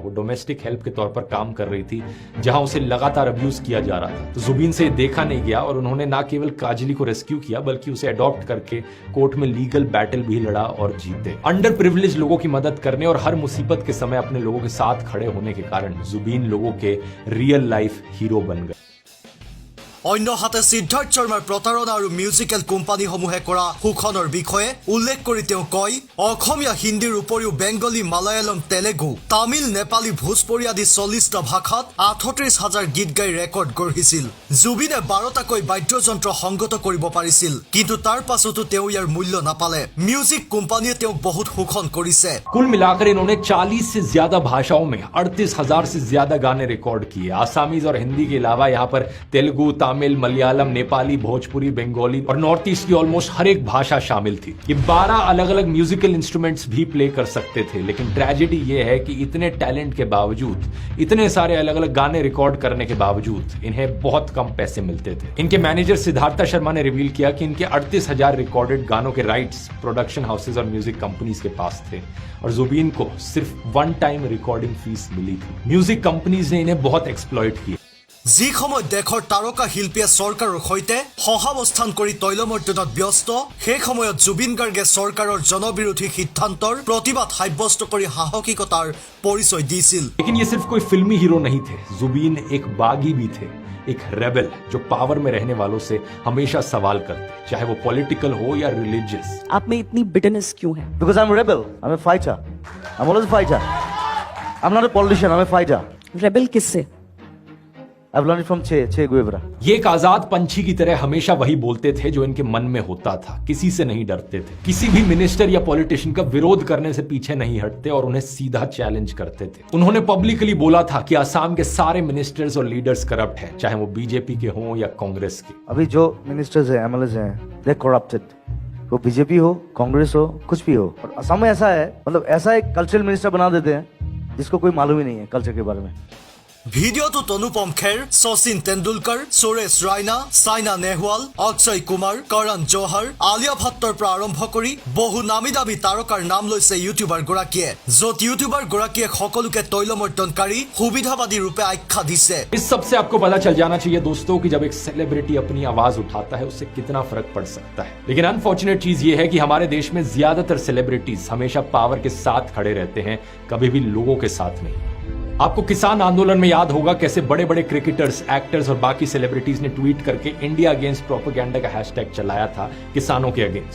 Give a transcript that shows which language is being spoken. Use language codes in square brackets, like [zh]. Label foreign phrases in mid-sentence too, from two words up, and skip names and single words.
[hi] वो [en] domestic help [hi] के तौर पर काम कर रही थी, जहां उसे लगातार अब्यूज किया जा रहा था। तो जुबीन से देखा नहीं गया और उन्होंने न केवल काजली को रेस्क्यू किया बल्कि उसे अडॉप्ट करके कोर्ट में [en] legal battle [hi] भी लड़ा और जीते। [en] under privilege [hi] लोगों की मदद करने और हर मुसीबत के समय अपने लोगों के साथ खड़े होने के कारण जुबीन लोगों के [en] real life hero [hi] बन गए। [as] অন্যহাতে সিদ্ধাৰ্থ শৰ্মাৰ প্ৰতাৰণা আৰু মিউজিকেল কোম্পানীসমূহে কৰা শোষণৰ বিষয়ে উল্লেখ কৰি তেওঁ কয় অসমীয়া হিন্দীৰ উপৰিও বেংগলী মালায়ালম তেলেগু তামিল নেপালী ভোজপুৰী আদি 40টা ভাষাত 38,000 গীত গাই ৰেকৰ্ড গঢ়িছিল জুবিনে 12টাকৈ বাদ্যযন্ত্ৰ সংগত কৰিব পাৰিছিল কিন্তু তাৰ পাছতো তেওঁ ইয়াৰ মূল্য নাপালে মিউজিক কোম্পানীয়ে তেওঁক বহুত শোষণ কৰিছে [hi] कुल मिलाकर इन्होंने 40 से ज्यादा भाषाओं में 38,000 से ज्यादा गाने रिकॉर्ड किए। आसामीज और हिंदी के अलावा यहाँ पर तेलुगु, तमिल, मलयालम, नेपाली, भोजपुरी, बंगाली और नॉर्थ ईस्ट की ऑलमोस्ट हर एक भाषा शामिल थी। ये 12 अलग अलग [en] musical instruments [hi] भी प्ले कर सकते थे, लेकिन ट्रेजेडी ये है कि इतने टैलेंट के बावजूद, इतने सारे अलग अलग गाने रिकॉर्ड करने के बावजूद इन्हें बहुत कम पैसे मिलते थे। इनके मैनेजर सिद्धार्थ शर्मा ने रिवील किया कि इनके 38,000 रिकॉर्डेड गानों के राइट्स [en] production houses [hi] और [en] music companies [hi] के पास थे और जुबीन को सिर्फ 1 [en] time recording fees [hi] मिली थी। [en] music companies [hi] ने इन्हें बहुत एक्सप्लॉइट किया। [as] যি সময়ত দেশৰ তাৰকা শিল্পীয়ে চৰকাৰৰ সৈতে সহাৱস্থান কৰি তৈলমৰ্দনত ব্যস্ত সেই সময়ত জুবিন গাৰ্গে চৰকাৰৰ জনবিৰোধী সিদ্ধান্তৰ প্ৰতিবাদ সাব্যস্ত কৰি সাহসিকতাৰ পৰিচয় দিছিল [hi] लेकिन ये सिर्फ कोई फिल्मी हीरो नहीं थे, जुबीन एक बागी भी थे, एक रेबल जो पावर में रहने वालों से हमेशा सवाल करते, चाहे वो पॉलिटिकल हो या रिलीजियस। आप में इतनी बिटरनेस क्यों है? [en] Because I'm a rebel. I'm a fighter. I'm always a fighter. I'm not a politician. I'm a fighter. [hi] रेबल किससे? [en] I've learned it from Che Guevara. [hi] ये एक आजाद पंछी की तरह हमेशा वही बोलते थे जो इनके मन में होता था, किसी से नहीं डरते थे, किसी भी मिनिस्टर या पॉलिटिशियन का विरोध करने से पीछे नहीं हटते और उन्हें सीधा चैलेंज करते थे। उन्होंने पब्लिकली बोला था कि असम के सारे मिनिस्टर्स और लीडर्स करप्ट हैं, चाहे वो बीजेपी के हों या कांग्रेस के। अभी जो मिनिस्टर्स हैं, एमएलएज हैं, [en] they corrupted. [hi] वो बीजेपी हो, कांग्रेस हो, कुछ भी हो। और असम में ऐसा है, मतलब ऐसा एक कल्चरल मिनिस्टर बना देते हैं जिसको कोई मालूम ही नहीं है कल्चर के बारे में। [as] ভিডিঅ'টোত অনুপম খেৰ শচীন তেণ্ডুলকাৰ সুৰেশ ৰাইনা সাইনা নেহৱাল অক্ষয় কুমাৰ কৰণ জোহৰ আলিয়া ভট্টৰ পৰা আৰম্ভ কৰি বহু নামী দামী তাৰকাৰ নাম লৈছে ইউটিউবাৰ গৰাকীয়ে য'ত ইউটিউবাৰ গৰাকীয়ে সকলোকে তৈলমৰ্দনকাৰী সুবিধাবাদী ৰূপে আখ্যা দিছে [hi] इस सबसे आपको पता चल जाना चाहिए दोस्तों कि जब एक सेलिब्रिटी अपनी आवाज उठाता है उससे कितना फर्क पड़ सकता है। लेकिन अनफॉर्चुनेट चीज ये है कि हमारे देश में ज्यादातर सेलिब्रिटीज हमेशा पावर के साथ खड़े रहते हैं, कभी भी लोगों के साथ नहीं। आपको किसान आंदोलन में याद होगा कैसे बड़े बड़े क्रिकेटर्स, एक्टर्स और बाकी सेलिब्रिटीज ने ट्वीट करके [en] India Against Propaganda [hi] का हैशटैग चलाया था किसानों के अगेंस्ट।